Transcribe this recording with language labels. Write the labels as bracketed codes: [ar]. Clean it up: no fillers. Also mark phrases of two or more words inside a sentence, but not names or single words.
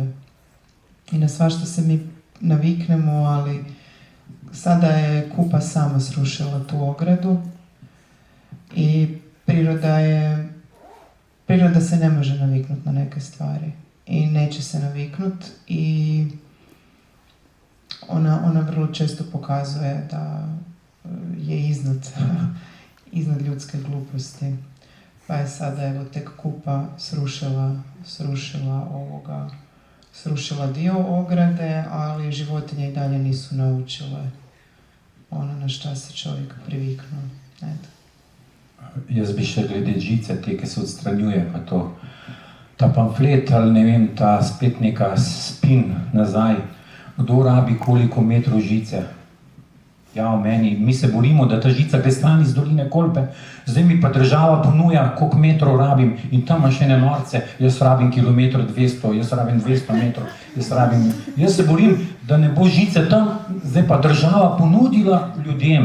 [hr] I na svašta se mi naviknemo, ali sada je Kupa sama srušila tu ogradu i priroda se ne može naviknuti na neke stvari i neće se naviknuti i ona vrlo često pokazuje da je iznad ljudske gluposti. Pa je sada evo tek Kupa srušila dio ograde, ali životinje i dalje nisu naučile ono na šta se čovjek priviknuo. Eto. [sl] Jaz bi še glede žice, te, ki se odstranjuje, pa to. Ta pamflet ali ne vem, ta spet neka spin nazaj. Kdo rabi koliko metrov žice? Ja, mi se borimo, da ta žica gre stran iz doline Kolpe, zdaj mi pa država ponuja, koliko metrov rabim in tam ima še ene norce, jaz rabim kilometr 200, jaz rabim 200 metrov, jaz se borim, da ne bo žice tam, zdaj pa država ponudila ljudem.